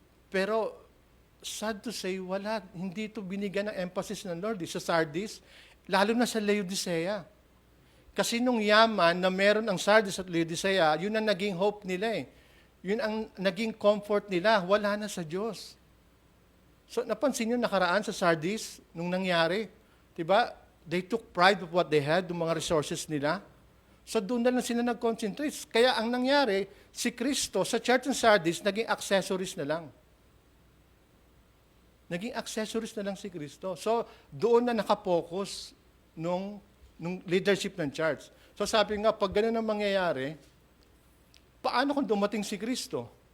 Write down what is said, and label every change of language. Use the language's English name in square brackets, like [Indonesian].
[Filipino] Pero sad to say, hindi ito binigyan ng emphasis ng Lord. Sa Sardis, lalo na sa Laodicea. Kasi nung yaman na meron ang Sardis at Laodicea, yun ang naging hope nila eh. Yun ang naging comfort nila, wala na sa Diyos. So napansin nyo nakaraan sa Sardis, nung nangyari, diba? [English] They took pride of what they had, [Filipino] yung mga resources nila. So doon na lang sila nag-concentrate. Kaya ang nangyari, si Kristo sa Church ng Sardis, naging accessories na lang. Naging accessories na lang si Kristo. So doon na nakapokus nung leadership ng church. So sabi nga, pag ganun ang mangyayari, paano kung dumating si Kristo?